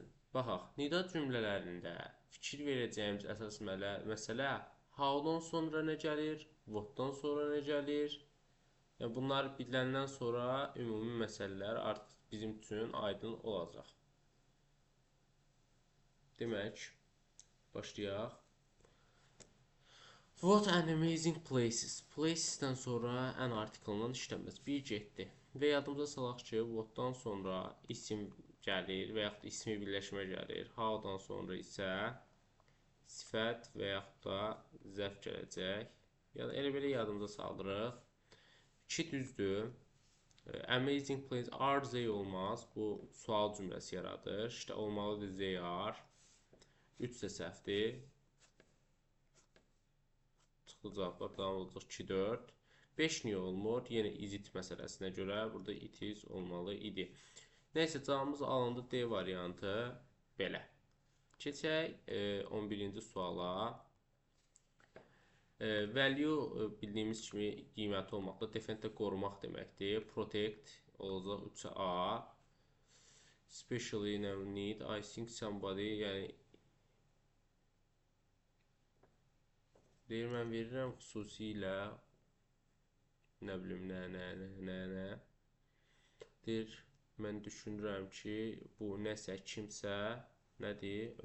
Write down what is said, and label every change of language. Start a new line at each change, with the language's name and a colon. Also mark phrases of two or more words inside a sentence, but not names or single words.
Azerbaijani: Baxaq, nida cümlələrində fikir verəcəyimiz əsas məsələ how-dan sonra nə gəlir, what-dan sonra nə gəlir. Yəni, bunlar biləndən sonra ümumi məsələlər artıq bizim üçün aydın olacaq. Demək, başlayaq.
English: What an amazing places.
Azerbaijani: Places'dən sonra an artiklından işləməz. Bir getdi. Və yadımıza salaq ki, what-dan sonra isim gəlir və yaxud da ismi birləşmə gəlir. How-dan sonra isə sifət və yaxud da zərf gələcək. Yəni, elə belə yadımıza saldırıq. 2 düzdür.
English: Amazing place are they olmaz.
Azerbaijani: Bu sual cümləsi yaradır. İşte olmalıdır
English: they are.
Azerbaijani: 3 də səhvdir. Çıxdı cavablar. Davam olacaq 2-4. 5 niyə olmur? Yenə
English: is it
Azerbaijani: məsələsinə görə burada
English: it is
Azerbaijani: olmalı idi. Nəysə, cavabımız alındı D variantı belə. Keçək 11-ci suala. Value bildiyimiz kimi qiyməti olmaqda, defend də qorumaq deməkdir.
English: Protect olacaq 3A. Especially need, I think somebody,
Azerbaijani: yəni deyir, mən verirəm xüsusilə nə bilim, nə. Deyir, mən düşünürəm ki, bu nəsə, kimsə nədir?